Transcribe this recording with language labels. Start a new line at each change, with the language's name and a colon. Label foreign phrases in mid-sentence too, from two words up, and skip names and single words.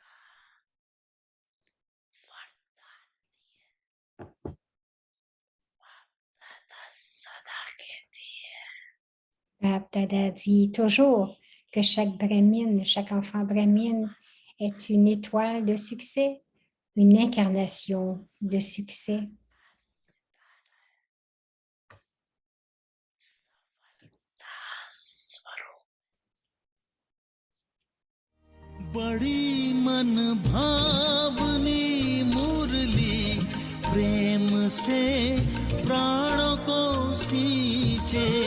French: Bab Dada dit toujours que chaque brahmine, chaque enfant brahmine est une étoile de succès, une incarnation de succès.
Hindi: बड़ी मन भावनी मुरली प्रेम से प्राणों को सींचे